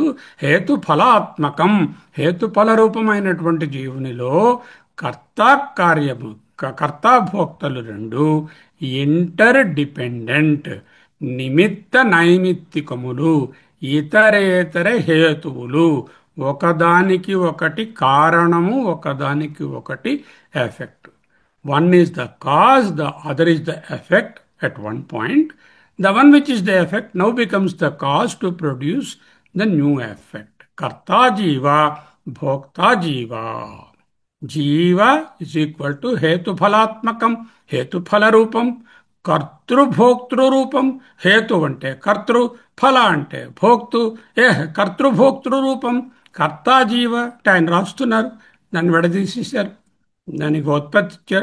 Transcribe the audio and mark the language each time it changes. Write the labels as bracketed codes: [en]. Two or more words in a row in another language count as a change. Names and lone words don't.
[te] హేతు ఫలాత్మకం, హేతు ఫల రూపమైనటువంటి జీవునిలో కర్త కార్యము, కర్తాభోక్తలు రెండు [en] inter dependent, [te] నిమిత్త నైమిత్తికములు, ఇతరేతర హేతువులు, ఒకదానికి ఒకటి కారణము, ఒకదానికి ఒకటి ఎఫెక్ట్. [en] one is the cause, the other is the effect at one point. The one which is the effect now becomes the cause to produce the new effect. [sa] कर्ता जीव, भोक्ता जीव. [te] జీవ [en] is equal to [te] హేతుఫలాత్మకం, హేతుఫల రూపం. కర్తృభోక్తృ రూపం. హేతు అంటే కర్తృ, ఫల అంటే భోక్తు. కర్తృభోక్తృ రూపం. కర్త జీవ అంటే ఆయన రాస్తున్నారు, దాన్ని విడదీసేశారు, దానికి ఉత్పత్తి ఇచ్చారు.